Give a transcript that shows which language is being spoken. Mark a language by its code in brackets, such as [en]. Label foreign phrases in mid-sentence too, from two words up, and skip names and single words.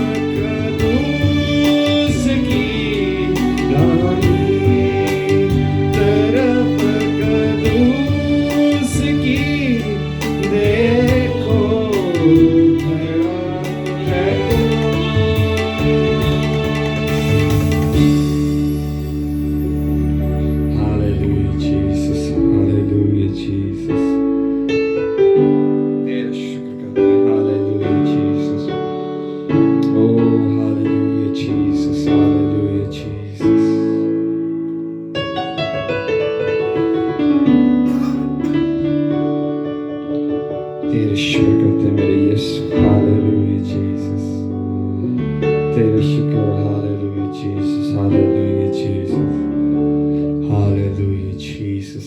[ur] قدوس کی دائیں طرف قدوس کی دیکھو کھڑا ہے [en] Hallelujah, Jesus. Hallelujah, Jesus. [ur] تیرا شکر کرتے ہیں. [en] Hallelujah, Jesus. Oh, hallelujah, Jesus. Hallelujah, Jesus. [ur] تیرا شکر کرتے ہیں میرے یسوع. [en] Hallelujah, Jesus. [ur] تیرا شکر. [en] Hallelujah, Jesus. Hallelujah, Jesus. Hallelujah, Jesus.